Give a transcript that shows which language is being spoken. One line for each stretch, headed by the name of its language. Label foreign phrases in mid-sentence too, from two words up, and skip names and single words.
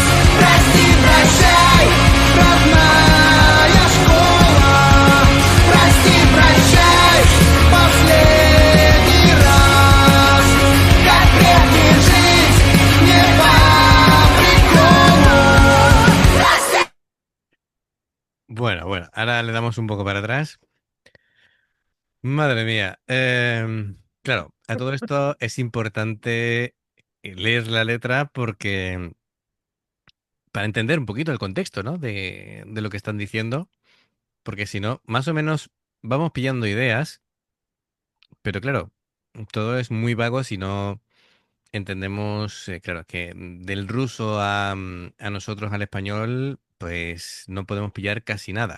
Russian: Прости, прощай, родная школа. Прости, прощай, последний раз. Как прежде жить не по приколу. Прости.
Spanish: Bueno, ahora le damos un poco para atrás. Madre mía. Claro, a todo esto es importante leer la letra porque para entender un poquito el contexto, ¿no? De lo que están diciendo, porque si no, más o menos vamos pillando ideas, pero claro, todo es muy vago si no entendemos, claro, que del ruso a nosotros, al español, pues no podemos pillar casi nada.